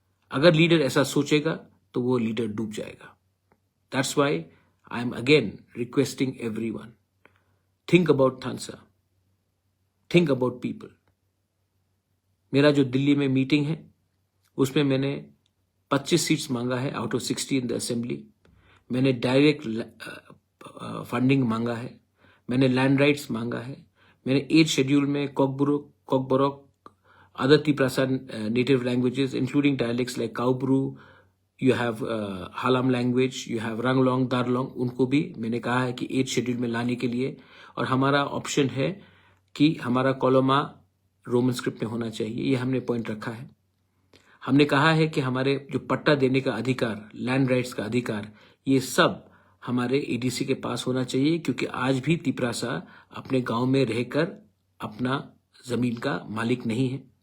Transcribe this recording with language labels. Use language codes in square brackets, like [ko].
[hi] अगर लीडर ऐसा सोचेगा तो वो लीडर डूब जाएगा. [en] That's why I am again requesting everyone, think about थानसा, think about people. [hi] मेरा जो दिल्ली में मीटिंग है उसमें मैंने 25 सीट्स मांगा है [en] Out of 60 in the assembly. [hi] मैंने डायरेक्ट फंडिंग मांगा है. मैंने लैंड राइट्स मांगा है. मैंने 8 शेड्यूल में Kokborok, [en] other Tiprasa native languages, including dialects like Kaubru, you have Halam language, you have Ranglong, Darlong, [hi] उनको भी मैंने कहा है कि 8 शेड्यूल में लाने के लिए. और हमारा ऑप्शन है कि हमारा कोलोमा रोमन स्क्रिप्ट में होना चाहिए. ये हमने पॉइंट रखा है. हमने कहा है कि हमारे जो पट्टा देने का अधिकार, लैंड राइट्स का अधिकार, ये सब हमारे एडीसी के पास होना चाहिए, क्योंकि आज भी तिपरासा अपने गांव में रहकर अपना जमीन का मालिक नहीं है.